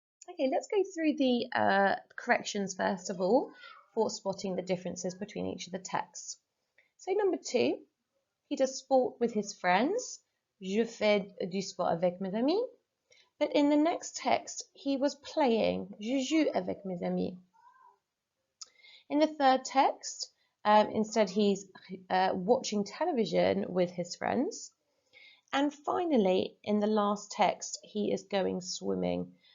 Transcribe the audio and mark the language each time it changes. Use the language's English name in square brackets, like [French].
[English] Okay, let's go through the corrections first of all for spotting the differences between each of the texts. So number 2, he does sport with his friends. [French] Je fais du sport avec mes amis. [English] But in the next text, he was playing. [French] Je joue avec mes amis. [English] In the third text, instead he's watching television with his friends. And finally, in the last text, he is going swimming.